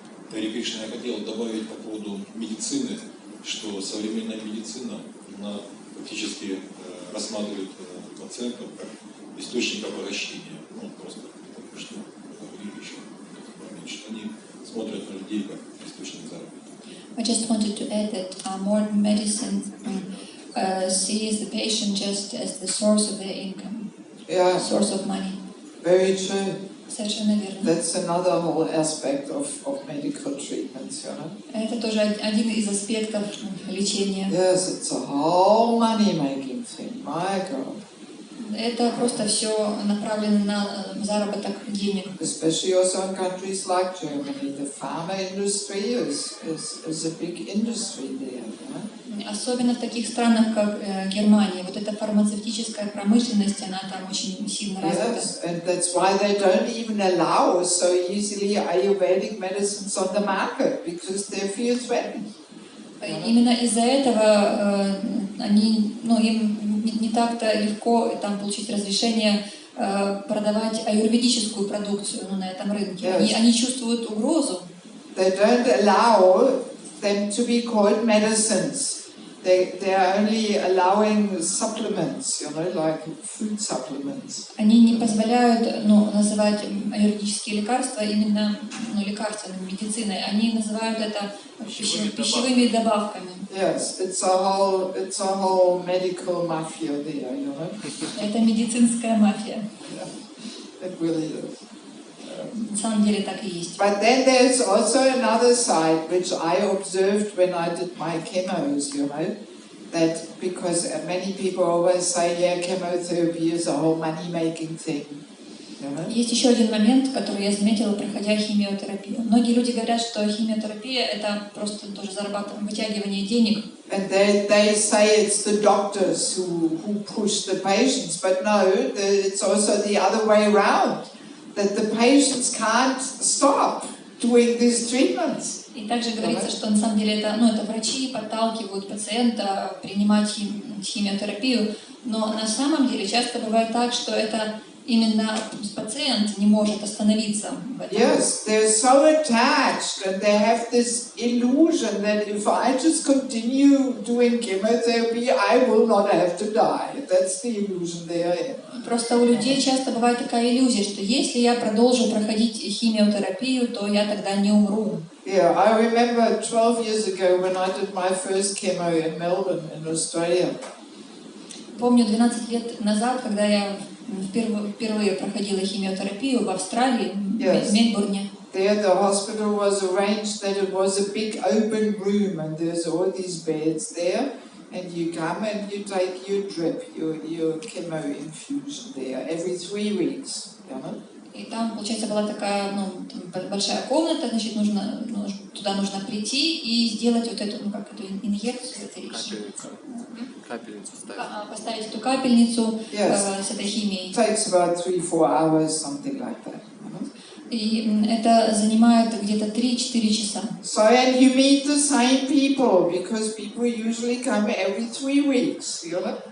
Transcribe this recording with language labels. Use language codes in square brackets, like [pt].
[ru] Харе Кришна, я хотел добавить по поводу медицины, что современная медицина, она практически рассматривает пациентов как источник обогащения. Ну, просто потому что говорили еще в момент, что они смотрят на людей как источник заработка. [en] I just wanted to add that modern medicine sees the patient just as the source of their income, source of money. Very true. [ru] Совершенно верно. [en] That's another whole aspect of medical treatments, you know. [ru] Это тоже один из аспектов лечения. [en] Yes, it's a whole money-making thing. My God. [ru] Это просто все направлено на заработок денег. [en] Especially also in countries like Germany, the pharma industry is a big industry there. Right? [ru] Особенно в таких странах, как Германия, вот эта фармацевтическая промышленность, она там очень сильно развита. [en] Yes, and that's why they don't even allow so easily Ayurvedic medicines on the market because they feel threatened. [ru] Именно из-за этого они, им не так-то легко там получить разрешение продавать аюрведическую продукцию на этом рынке. [en] Yes. [ru] Они чувствуют угрозу. [en] They don't allow them to be called medicines. They are only allowing supplements, you know, like food supplements. [ru] Они не позволяют называть аюрведические лекарства именно лекарственной медициной. Они называют это пищевыми добавками. [en] Yes, it's a whole medical mafia there, you know. [ru] Это медицинская мафия. [en] Yeah, it really is. [ru] На самом деле так и есть. [en] But then there's also another side which I observed when I did my chemos, you know, that because many people always say, yeah, chemotherapy is a whole money-making thing. [ru] Есть еще один момент, который я заметила, проходя химиотерапию. Многие люди говорят, что химиотерапия — это просто тоже вытягивание денег. [en] And they say it's the doctors who push the patients, but no, it's also the other way around. That the patients can't stop doing these treatments. [ru] И также говорится, что на самом деле это врачи подталкивают пациента принимать химиотерапию, но на самом деле часто бывает так, что это именно пациент не может остановиться в этом. [en] Yes, they're so attached and they have this illusion that if I just continue doing chemotherapy, I will not have to die. That's the illusion they are in. [ru] Просто у людей часто бывает такая иллюзия, что если я продолжу проходить химиотерапию, то я тогда не умру. [en] Yeah, I remember 12 years ago when I did my first chemo in Melbourne, in Australia. [ru] Помню 12 лет назад, когда я впервые проходила химиотерапию в Австралии, в Мельбурне. [en] There the hospital was arranged that it was a big open room and there's all these beds there and you come and you take your drip, your chemo infusion there every 3 weeks. You know? [ru] И там, получается, была такая большая комната, значит, туда нужно прийти и сделать вот эту, эту инъекцию, Капельницу ставить. Поставить эту капельницу с этой химией. [en] It takes about 3-4 hours, something like that. [ru] И это занимает где-то 3-4 часа. [en] So, and you meet the same people, because people usually come every 3 weeks, you know?